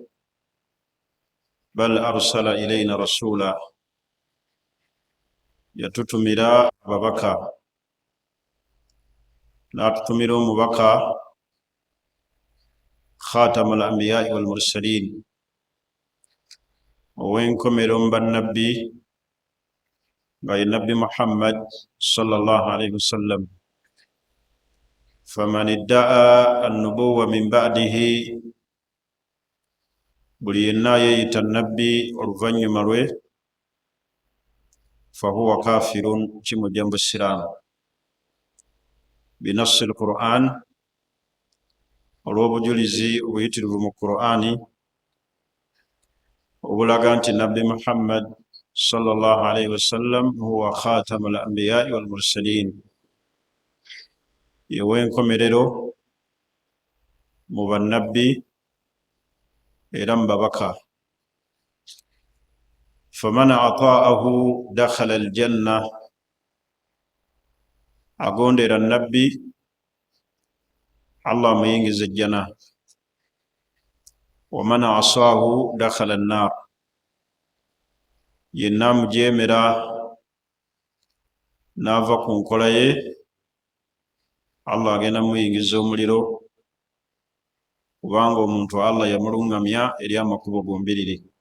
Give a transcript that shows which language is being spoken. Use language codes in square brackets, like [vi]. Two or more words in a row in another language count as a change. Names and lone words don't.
[ar] بل أرسل إلينا رسولا, [lg] yatutumira ababaka, n'atutumira omubaka [ar] خاتم الأنبياء والمرسلين, [lg] ow'enkomero mu bannabbi nga ye nabbi Muhammad [ar] صلى الله عليه وسلم. فمن ادعى النبوة من بعده, [lg] buli yenna yeeyita nabbi oluvannyuma lwe, [ar] fahuwa kafirun, [lg] kimujja mu busiraamu. [ar] بنص القرآن, [lg] olw'obujulizi obuyitirivu mu Qur'ani obulaga nti nabbi Muhammad [ar] صلى الله عليه وسلم هو خاتم الأنبياء والمرسلين, [lg] yew'enkomerero mu bannabbi era mu babaka. [ar] فمن أطاعه دخل الجنة, [lg] agondera nabbi Allah amuyingiza ejjana. [ar] waman asaahu dakhala annar, [lg] yenna amujeemera n'ava ku nkola ye, Allah agenda muyingiza omuliro, kubanga omuntu Allah yamuluŋŋamya eri amakubo gombiriri.